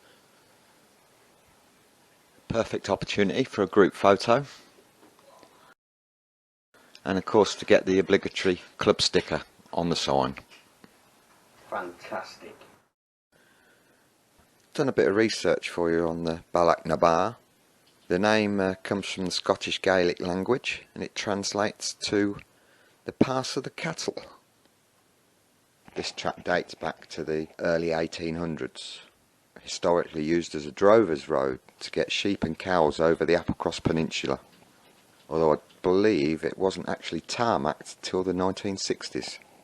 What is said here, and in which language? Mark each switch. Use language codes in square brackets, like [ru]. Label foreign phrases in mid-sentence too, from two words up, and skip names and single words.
[en] Perfect opportunity for a group photo. And of course to get the obligatory club sticker on the sign. Fantastic. Done a bit of research for you on the Bealach na ba. The name comes from the Scottish Gaelic language, and it translates to the Pass of the Cattle. This track dates back to the early 1800s, historically used as a drover's road to get sheep and cows over the Applecross Peninsula, although I believe it wasn't actually tarmacked till the 1960s.